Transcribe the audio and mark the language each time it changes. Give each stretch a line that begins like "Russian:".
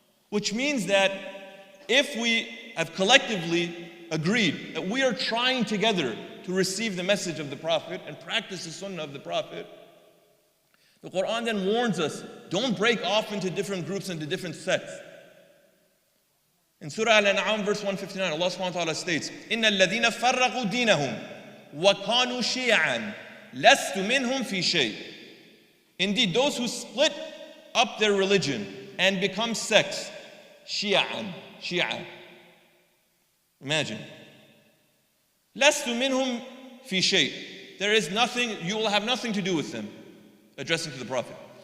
English: Which means that if we have collectively agreed that we are trying together to receive the message of the Prophet and practice the sunnah of the Prophet, the Quran then warns us, don't break off into different groups, into different sects. In Surah Al-An'am verse 159, Allah subhanahu wa ta'ala states,
Arabic: إِنَّ الَّذِينَ فَرَّقُوا دِينَهُمْ وَكَانُوا شِيَعًا لَسْتُ مِنْهُمْ فِي شَيْءٍ.
English: Indeed, those who split up their religion and become sects, Shia. Imagine.
Arabic: لَسْتُ مِنْهُمْ فِي شَيْءٍ.
English: There is nothing, you will have nothing to do with them. Addressing to the Prophet.